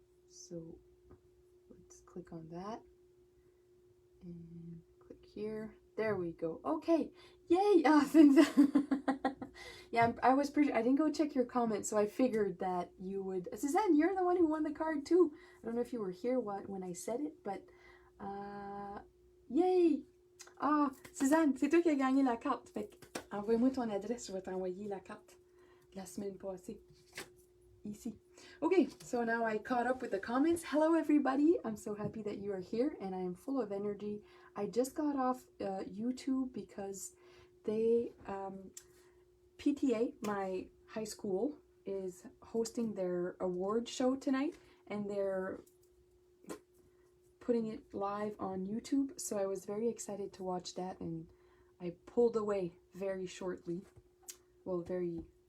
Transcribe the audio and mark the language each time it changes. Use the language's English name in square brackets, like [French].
[English] So let's click on that and click here. There we go. Okay. Yay! Thanks. Yeah, I didn't go check your comments, so I figured that you would. Suzanne, you're the one who won the card too. I don't know if you were here when I said it, but yay! [French] Suzanne, c'est toi qui as gagné la carte. Fait que envoie-moi ton adresse, je vais t'envoyer la carte la semaine passée. Ici. [English] Okay, so now I caught up with the comments. Hello everybody, I'm so happy that you are here and I am full of energy. I just got off YouTube because they, PTA, my high school, is hosting their award show tonight, and they're putting it live on YouTube, so I was very excited to watch that, and I pulled away very shortly. Well, very